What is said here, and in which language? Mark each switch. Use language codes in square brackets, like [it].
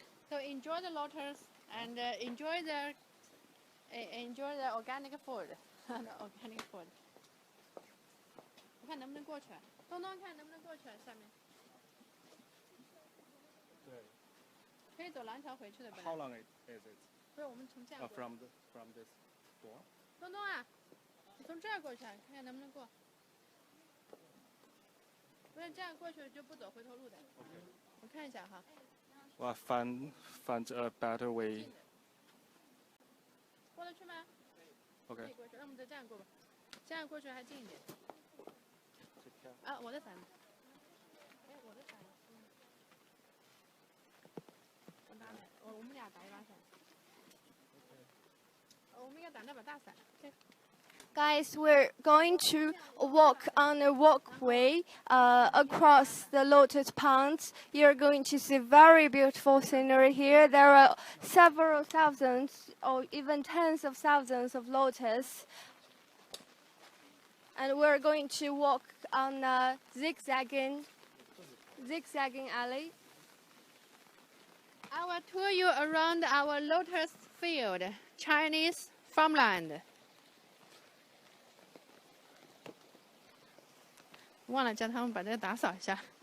[en] So enjoy the lotus and enjoy the organic food. Organic food. [zh] 我看能不能过去，东东看能不能过去下面。对。可以走廊桥回去的。 [en] How long is it? [zh] 不是，我们从这样过。 [en] From this door. [zh] 东东啊，你从这儿过去，看看能不能过。不是这样过去就不走回头路的。 OK。我看一下哈。 [en] Well, I find a better way. [zh] 过得去吗？ OK. 可以过去，那我们再这样过吧，这样过去还近一点。啊，我的伞。哎，我的伞。我拿来，我们俩打一把伞。我们应该打那把大伞。对。 [en] Guys, we're going to walk on a walkway across the lotus ponds. You're going to see very beautiful scenery here. There are several thousands or even tens of thousands of lotus. And we're going to walk on a zigzagging alley. I will tour you around our lotus field, Chinese farmland. [zh] 忘了叫他们把这个打扫一下。